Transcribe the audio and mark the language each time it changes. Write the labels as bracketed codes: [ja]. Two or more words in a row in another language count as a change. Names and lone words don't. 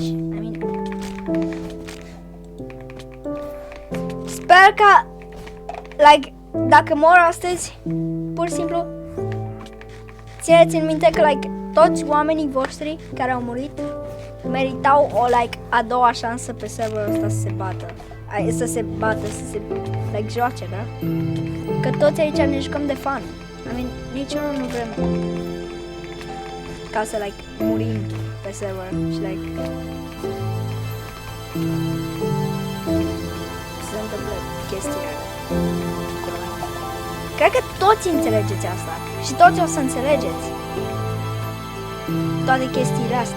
[en] I mean, [ro] sper că, like, dacă mor astăzi, pur și simplu, țineți în minte că, like, toți oamenii voștri care au murit meritau o, like, a doua șansă pe serverul ăsta să se bată. Să se bată, să se, like, joace, da? Că toți aici ne jucăm de fun. [en] I mean, [ro] niciunul nu vrem ca să, like, murim pe server și, like, se întâmplă chestia. Cred că toți înțelegeți asta și toți o să înțelegeți toate chestiile astea.